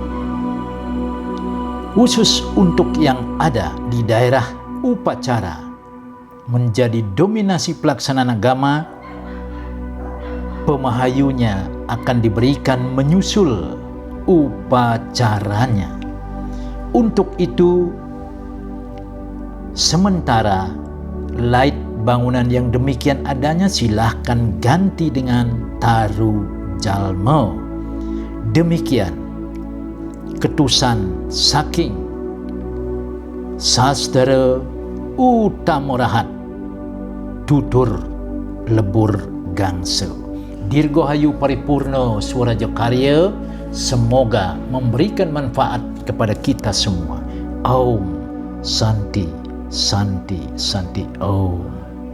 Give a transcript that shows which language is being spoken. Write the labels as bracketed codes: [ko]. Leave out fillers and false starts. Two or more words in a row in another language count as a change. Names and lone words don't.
[id] Khusus untuk yang ada di daerah upacara menjadi dominasi pelaksanaan agama, pemahayunya akan diberikan menyusul upacaranya. Untuk itu, sementara light bangunan yang demikian adanya silahkan ganti dengan taruh jalmo. Demikian [ban] ketusan saking [id] Sastra Utamarahat tutur lebur gangsa. Dirgahayu Paripurna Swaraja Karya, semoga memberikan manfaat kepada kita semua. [sa] Om Santi Santi Santi Om.